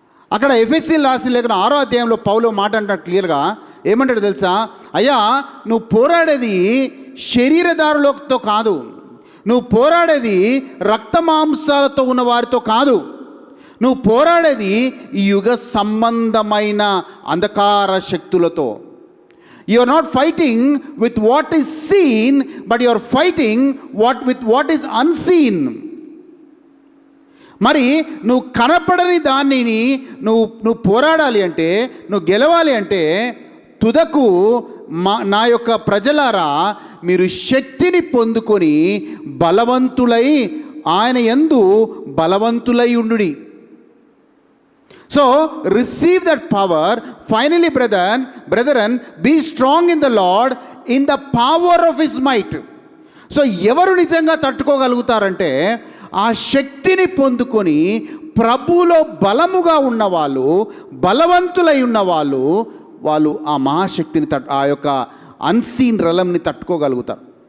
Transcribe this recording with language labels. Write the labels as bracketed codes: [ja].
[te] అక్కడ ఎఫెసీయులకు రాసిన లేఖన 6వ అధ్యాయంలో పౌలు మాట అంటాడు క్లియర్గా. ఏమంటాడు తెలుసా? అయ్యా, నువ్వు పోరాడేది శరీరదారులతో కాదు, నువ్వు పోరాడేది రక్త మాంసాలతో ఉన్న వారితో కాదు, నువ్వు పోరాడేది ఈ యుగ సంబంధమైన అంధకార శక్తులతో. [en] You are not fighting with what is seen, but you are fighting with what is unseen. [te] మరి నువ్వు కనపడని దానిని నువ్వు పోరాడాలి అంటే, నువ్వు గెలవాలి అంటే, తుదకు నా యొక్క ప్రజలారా మీరు శక్తిని పొందుకొని బలవంతులై ఆయన యందు బలవంతులై ఉండుడి. [en] So receive that power. Finally, brethren, be strong in the Lord in the power of his might. [te] So ఎవరు నిజంగా తట్టుకోగలుగుతారంటే, ఆ శక్తిని పొందుకొని ప్రభువులో బలముగా ఉన్నవాళ్ళు, బలవంతులై ఉన్నవాళ్ళు, వాళ్ళు ఆ మహాశక్తిని ఆ యొక్క అన్సీన్ రలంని తట్టుకోగలుగుతారు.